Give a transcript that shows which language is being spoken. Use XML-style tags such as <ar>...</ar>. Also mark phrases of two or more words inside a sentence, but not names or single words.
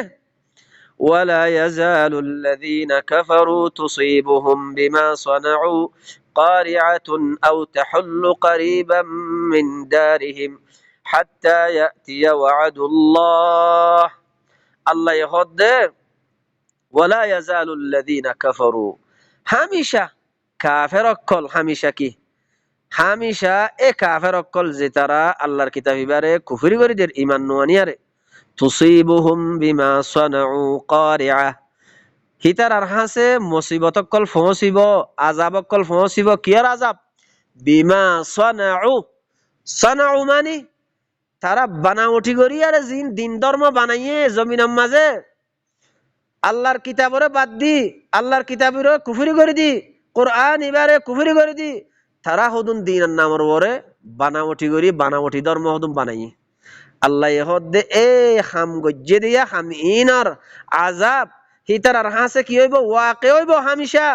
<ar>ولا يزال الذين كفروا تصيبهم بما صنعوا قارعة أو تحل قريبا من دارهم حتى يأتي وعد الله.</ar> <ctg>আল্লাহ হদে</ctg> <ar>ولا يزال الذين كفروا</ar> <ctg>হামিশা কাফের অকল হামিশা এ কাফের অকল যে তারা আল্লাহর কিতাব ইবারে কুফরি করিদের ইমান নোয়ানিয়ারে তুসীবুহুম</ctg> <ar>بما صنعوا قارعة</ar> <ctg>হিতার আর হাসে মুসিবত অকল পৌঁছিব আযাব অকল পৌঁছিব কিয়ার আযাব</ctg> <ar>بما صنعوا</ar> <ctg>মানে তারা বানাওটি করি আর দিন ধর্ম বানাইয়ে জমিনের মাঝে আল্লাহর কিতাবরে বাদ দি আল্লাহর কিতাবের কুফরি করে দি কোরআন ইবারে কুফরি করে দি তারা হদুন দিনের নামের ওরে বানাওটি ধর্ম হদুন বানাইয়ে আল্লাহ হদে এ হাম গজ্জে দিয়া হাম ইনার আযাব হিতার আর হাসে কি হইব ওয়াকে হইব হামিশা।</ctg>